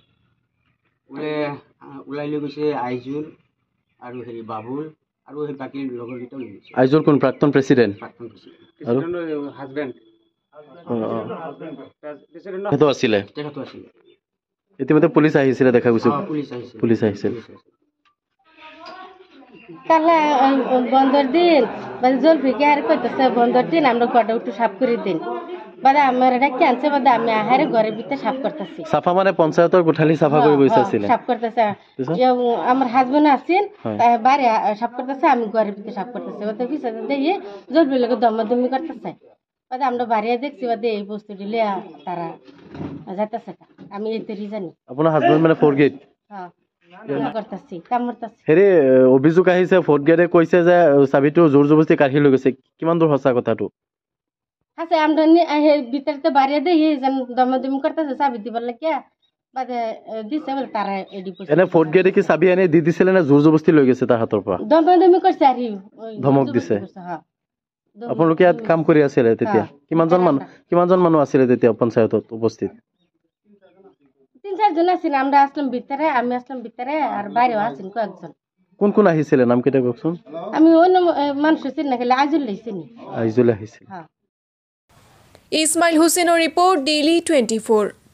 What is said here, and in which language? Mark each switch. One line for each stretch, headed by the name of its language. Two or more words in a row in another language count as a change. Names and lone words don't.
Assamese: লৈ গৈছে? আইজুল আৰু হেৰি বাবুল আৰু সেই বাকী লগৰকেইটাও লৈ গৈছে। আইজুল কোন? প্ৰাক্তন প্ৰেচিডেণ্ট। আৰু হাজবেণ্ড সেইটো আছিলে। তেখেতো আছিলে। ইতিমধ্যে পুলিচ আহিছিলে দেখা গৈছে। পুলিচ আহিছিল।
Bangla: তাহলে বন্ধর দিন মানে জলফিকে আর কইতেছে বন্ধর দিন আমরা ঘরটা একটু সাফ করে দিন, বাদে আমার এটা ক্যান্সেল, বাদে আমি আহারে ঘরের ভিতরে সাফ করতেছি।
Assamese: সাফা মানে পঞ্চায়েতৰ কোঠালি সাফা কৰি বইছাছিলে?
Bangla: সাফ করতেছে। আমার হাজবেন্ড আসেন বাইরে সাফ করতেছে, আমি ঘরের ভিতরে সাফ করতেছি। বাদে পিছনে দেখি জলফি লোক দমাদমি করতেছে, বাদে আমরা বাইরে দেখছি, বাদে এই বস্তু দিলে তারা যাইতেছে। আমি এই তরি জানি।
Assamese: আপোনাৰ হাজবেন্ড মানে ফোর্থ গেট?
Bangla: হ্যাঁ, করতেছি, কাম করতেছি।
Assamese: হেৰি অভিযোগ আহিছে ফোর্থ গেটে কৈছে যে চাবিটো জোৰ জবস্তি কাঢ়ি লৈ গৈছে, কিমান দূৰ সঁচা কথাটো?
Bangla: আছে আমরা ভিতরে তো বাইরে দেখি দমাদমি করতেছে চাবি দিবার লাগে, বাদে দিছে বলে তারা
Assamese: এনে ফোর্থ গেটে কি চাবি এনে দি দিছিলে না জোৰ জবস্তি লৈ গৈছে তাৰ হাতৰ পৰা?
Bangla: দমাদমি করছে আর ধমক দিছে।
Assamese: আপোনালোকে ইয়াত কাম কৰি আছিলে তেতিয়া? কিমানজন মানুহ আছিলে তেতিয়া পঞ্চায়তত উপস্থিত?
Bangla: 3-4 জন আছেন। আমরা আসলাম ভিতরে, আমি আসলাম ভিতরে, আর বাইরেও আছেন কয়েকজন।
Assamese: কোন কোন আহিছিলে নাম কেইটা কওকচোন?
Bangla: আমি অন্য মানুষ চিনি না, খালি আইজুল চিনি।
Assamese: আইজুল আহিছিল। ইছমাইল হুছেইনৰ ৰিপৰ্ট, ডেইলি 24।